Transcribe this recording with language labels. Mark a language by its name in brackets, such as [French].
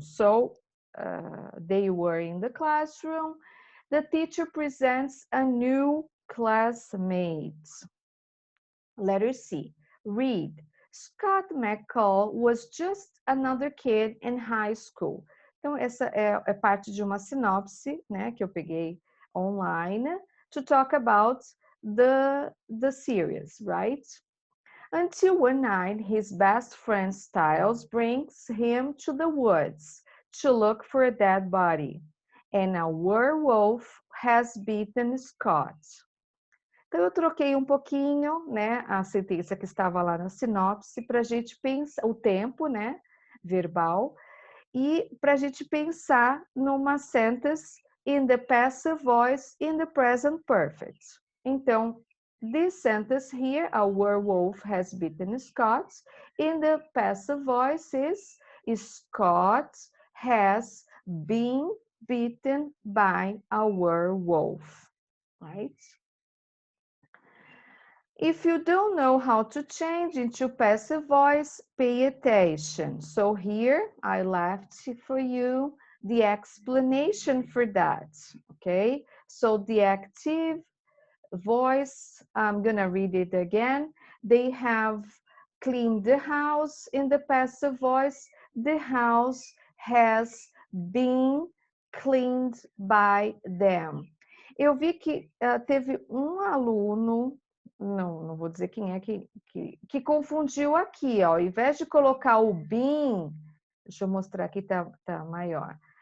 [English] So they were in the classroom. The teacher presents a new classmate. Letter C, read. Scott McCall was just another kid in high school. [Portuguese] Então, essa é parte de uma sinopse, né, que eu peguei online, [English] to talk about the series, right? Until one night, his best friend Styles brings him to the woods to look for a dead body, and a werewolf has beaten Scott. [Portuguese] Então, eu troquei um pouquinho, né, a sentença que estava lá na sinopse para a gente pensar, o tempo, né, verbal, e para a gente pensar numa [English] sentence in the passive voice in the present perfect. Então, this sentence here, a werewolf has beaten Scott, in the passive voice is Scott has been beaten by a werewolf, right? If you don't know how to change into passive voice, pay attention. So here I left for you the explanation for that, okay? So the active voice, I'm gonna read it again. They have cleaned the house. In the passive voice, the house has been cleaned by them. [Portuguese] Eu vi que teve um aluno, não vou dizer quem é, que confundiu aqui, ó. Ao invés de colocar o been, deixa eu mostrar aqui, tá maior.